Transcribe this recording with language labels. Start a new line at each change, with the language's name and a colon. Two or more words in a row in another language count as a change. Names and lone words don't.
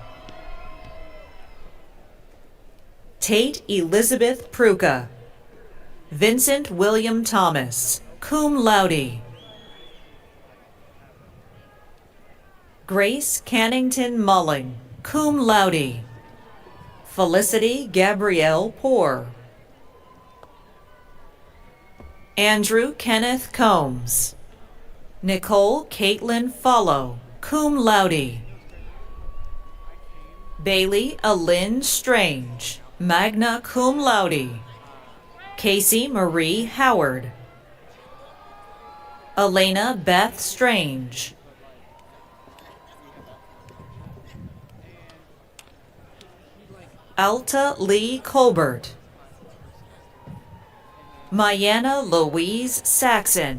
English: Tate Elizabeth Pruka. Vincent William Thomas,
Latin: cum laude.
English: Grace Cannington Mulling,
Latin: cum laude.
English: Felicity Gabrielle Poor. Andrew Kenneth Combs. Nicole Caitlin Follow,
Latin: cum laude.
English: Bailey Alyn Strange,
Latin: magna cum laude.
English: Casey Marie Howard. Elena Beth Strange. Alta Lee Colbert. Mayanna Louise Saxon.